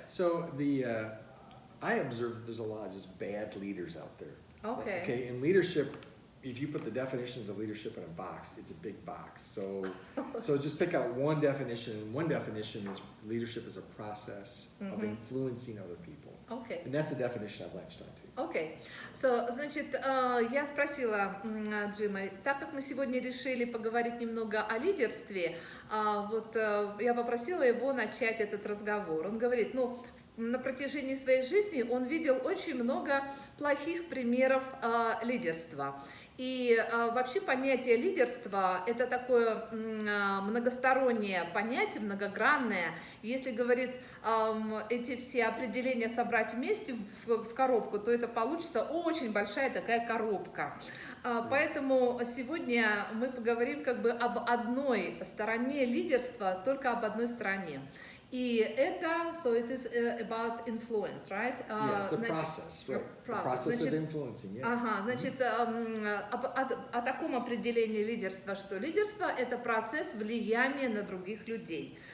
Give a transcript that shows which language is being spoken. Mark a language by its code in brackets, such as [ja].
[en] So I observe that there's a lot of just bad leaders out there. Okay. Okay, and leadership, if you put the definitions of leadership in a box, it's a big box. So just pick out one definition, and one definition is leadership is a process of influencing other people. Okay. And that's the definition I've latched onto. Okay. [ru] So, значит, я спросила Джима, так как мы сегодня решили поговорить немного о лидерстве, я попросила его начать этот разговор. Он говорит, на протяжении своей жизни он видел очень много плохих примеров лидерства. И вообще понятие лидерства – это такое многостороннее понятие, многогранное. Если, говорит, эти все определения собрать вместе в коробку, то это получится очень большая такая коробка. Поэтому сегодня мы поговорим как бы об одной стороне лидерства, только об одной стороне. И это, [en] so it is about influence, right? Yes, the process, right? The process of influencing, yeah. [ru] Ага, значит, о таком определении лидерства, что лидерство – это процесс влияния на других людей.